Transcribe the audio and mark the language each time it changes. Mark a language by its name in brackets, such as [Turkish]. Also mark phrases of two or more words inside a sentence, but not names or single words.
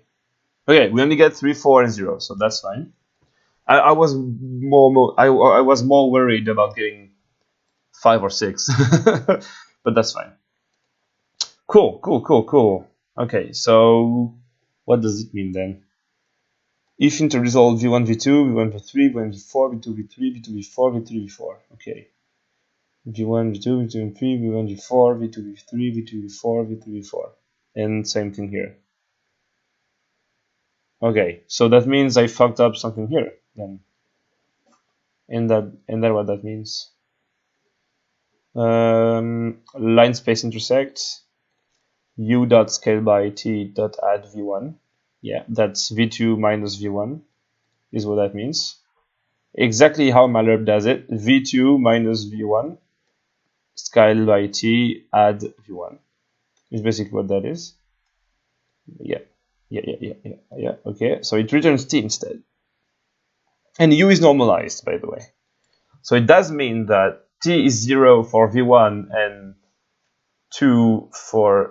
[English] Okay, we only get 3, 4, and 0, so that's fine. I was more worried about getting 5 or 6, but that's fine. Cool. Okay, so what does it mean then? If interresolve v1, v2, v1, v3, v1, v4, v2, v3, v2, v4, v3, v4. Okay. v1, v2, v2, v3, v1, v4, v2, v3, v2, v4, v3, v4. And same thing here. Okay, so that means I fucked up something here then. And that what that means. Line space intersect u.scale by t.add v1. Yeah, that's v2 minus v1 is what that means. Exactly how malherb does it. v2 minus v1 scale by t add v1 is basically what that is. Yeah. Okay, so it returns t instead. And u is normalized, by the way. So it does mean that t is 0 for v1 and 2 for...